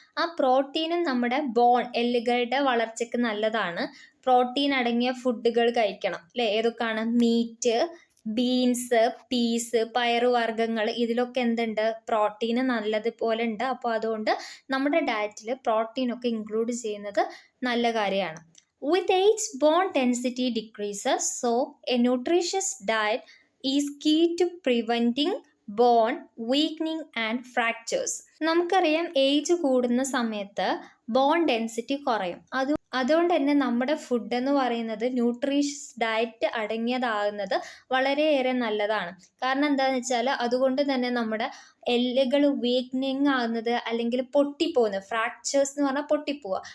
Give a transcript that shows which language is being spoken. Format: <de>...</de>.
<ml>ആ പ്രോട്ടീനും നമ്മുടെ എല്ലുകളുടെ വളർച്ചയ്ക്ക് നല്ലതാണ്. പ്രോട്ടീൻ അടങ്ങിയ ഫുഡുകൾ കഴിക്കണം അല്ലേ? ഏതൊക്കെയാണ്? മീറ്റ്, ബീൻസ്, പീസ്, പയറുവർഗ്ഗങ്ങൾ, ഇതിലൊക്കെ എന്തുണ്ട്? പ്രോട്ടീന് നല്ലതുപോലെ ഉണ്ട്. അപ്പോൾ അതുകൊണ്ട് നമ്മുടെ ഡയറ്റിൽ പ്രോട്ടീനൊക്കെ ഇൻക്ലൂഡ് ചെയ്യുന്നത് നല്ല കാര്യമാണ്.</ml> <en>With age, bone density decreases, so a nutritious diet is key to preventing bone weakening and fractures.</en> <ml>നമുക്കറിയാം ഏജ് കൂടുന്ന സമയത്ത് ബോൺ ഡെൻസിറ്റി കുറയും. അതുകൊണ്ട് തന്നെ നമ്മുടെ ഫുഡ് എന്ന് പറയുന്നത് ന്യൂട്രീഷ്യസ് ഡയറ്റ് അടങ്ങിയതാകുന്നത് വളരെയേറെ നല്ലതാണ്. കാരണം എന്താണെന്ന് വെച്ചാൽ അതുകൊണ്ട് തന്നെ നമ്മുടെ എല്ലുകൾ വീക്ക്നിങ് ആകുന്നത്, അല്ലെങ്കിൽ പൊട്ടിപ്പോകുന്നത്, ഫ്രാക്ചേഴ്സ് എന്ന് പറഞ്ഞാൽ പൊട്ടിപ്പോവുക.</ml>